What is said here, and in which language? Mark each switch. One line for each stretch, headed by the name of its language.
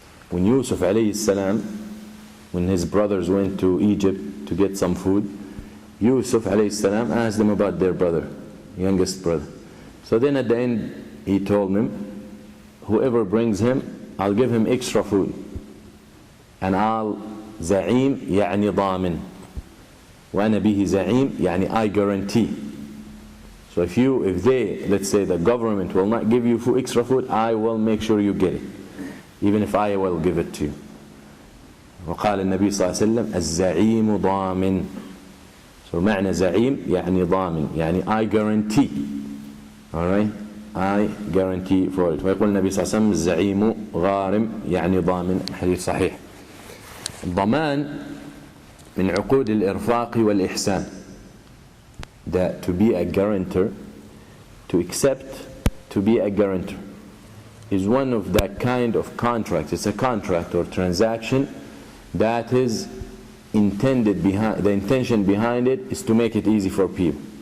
English: When Yusuf alayhi salam, when his brothers went to Egypt to get some food, Yusuf alayhi salam asked them about their brother, youngest brother. So then at the end he told them, whoever brings him, I'll give him extra food. And I'll
Arabic: زعيم يعني ضامن, وأنا به زعيم يعني
English: I guarantee. So if they, let's say the government will not give you extra food, I will make sure you get it, even if I will give it to you.
Arabic: وقال النبي صلى الله عليه وسلم الزعيم ضامن. So معنى زعيم يعني ضامن, يعني
English: I guarantee. Alright? I guarantee for it.
Arabic: ويقول النبي صلى الله عليه وسلم الزعيم غارم يعني ضامن. حديث صحيح. الضمان من عقود الإرفاق والإحسان.
English: That to be a guarantor, to accept to be a guarantor, is one of that kind of contracts. It's a contract or transaction that is intended behind, the intention behind it is to make it easy for people.